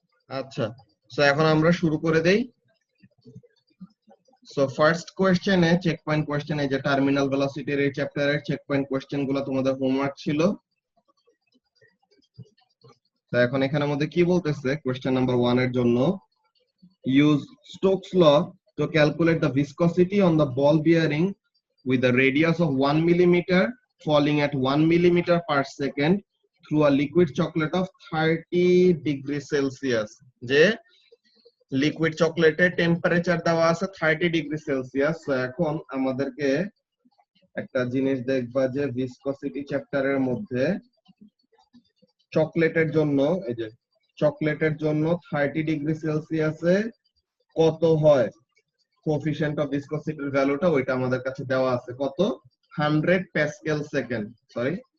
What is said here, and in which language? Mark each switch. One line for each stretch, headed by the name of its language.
Bangla: আচ্ছা, সো এখন আমরা শুরু করে দেই। সো ফার্স্ট কোশ্চেনে চেক পয়েন্ট কোশ্চেনে যে টার্মিনাল ভেলোসিটির এই চ্যাপ্টারের চেক পয়েন্ট কোশ্চেন গুলো তোমাদের হোমওয়ার্ক ছিল। তো এখন এখানের মধ্যে কি বলতেছে, কোশ্চেন নাম্বার 1 এর জন্য
English: use Stokes law to calculate the viscosity on the ball bearing with a radius of 1 millimeter falling at 1 millimeter per second through a liquid chocolate of 30 degree Celsius।
Bangla: যে লিকুইড চকলেটের temperature দেওয়া আছে 30 degree Celsius. তো এখন আমাদেরকে একটা জিনিস দেখবা যে ভিসকসিটি চ্যাপ্টারের মধ্যে চকলেটের জন্য, এই যে চকলেটের জন্য 30 ডিগ্রি সেলসিয়াসে কত হয় কোএফিশিয়েন্ট অফ ভিসকসিটির ভ্যালুটা, ওইটা আমাদের কাছে দেওয়া আছে কত, 100 প্যাসকেল সেকেন্ড, সরি।